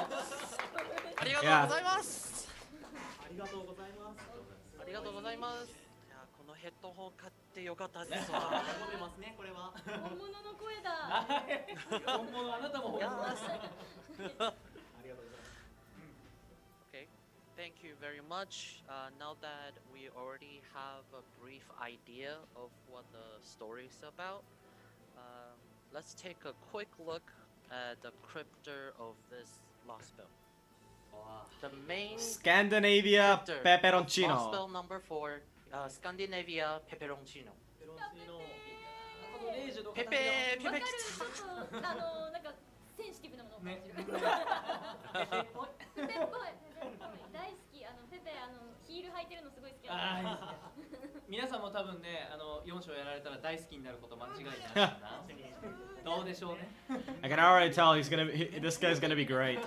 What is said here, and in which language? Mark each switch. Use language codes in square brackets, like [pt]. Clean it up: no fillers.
[ja] ありがとうございます。ありがとうございます。ありがとうございます。いや、このヘッドホン買ってよかったですわ。喜んでますね、これは。本物の声だ。本物あなたも本物です。 [en] Okay, thank you very much. Now that we already have a brief idea of what the story is about, let's take a quick look at the cryptor of this Lost Belt. The main Scandinavia cryptor of Lost pepperoncino. Belt number 4, Scandinavia Pepperoncino. [ja] ペロンチーノ。このレイジのペペわかる。ペペちょっとなんかセンシティブなものを感じる。ねペペっぽい。ペペっぽい。大好き。ペペヒール履いてるのすごい好きあーいいですね。皆さんも多分ね4章やられたら大好きになること間違いないかな。どうでしょうね。 [en] I can already tell this guy's gonna be great.